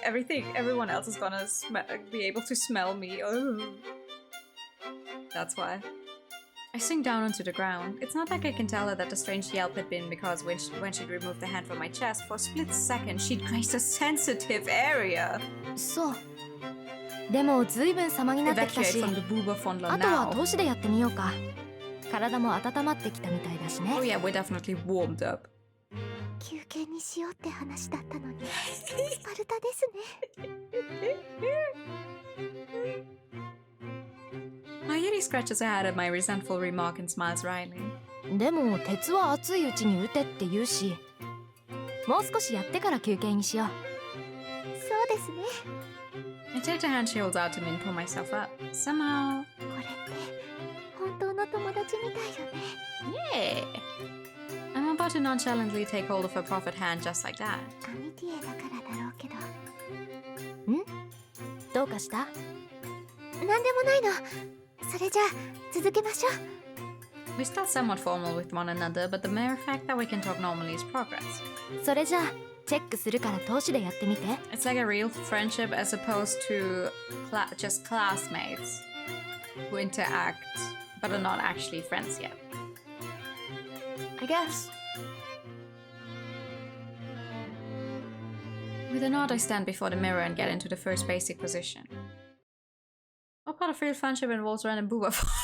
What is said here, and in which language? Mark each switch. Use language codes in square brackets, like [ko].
[en] Everyone else is gonna be able to smell me. Ugh. That's why. I sink down onto the ground. It's not like I can tell her that the strange yelp had been because when she'd removed the hand from my chest, for a split second she'd grazed a sensitive area. [ja] そう。でもずいぶん様になってきたし、 [en] Evacuate from the booba fondler [ja] あとは [en] now. [ja] 投資でやってみようか。体も温まってきたみたいだしね。 [en] Oh yeah, we're definitely warmed up. [ja] 休憩にしようって話だったのにスパルタですね。 [en] Mayuri scratches her head at my resentful remark and smiles wryly. [ja] でも鉄は熱いうちに打てって言うし、もう少しやってから休憩にしよう。そうですね。 [en] I take the hand she holds out to me and pull myself up. Somehow... [ja] これって本当の友達みたいよね。 [en] Yeah! I'm about to nonchalantly take hold of her proffered hand just like that. [ja] アミティエだからだろうけど。ん？どうかした？なんでもないの。それじゃあ続けましょう。 [en] We're still somewhat formal with one another, but the mere fact that we can talk normally is progress. [ja] それじゃあチェックするから通しでやってみて。 [en] It's like a real friendship as opposed to just classmates who interact but are not actually friends yet. I guess. With a nod, I stand before the mirror and get into the first basic position. What part of real friendship involves random booba?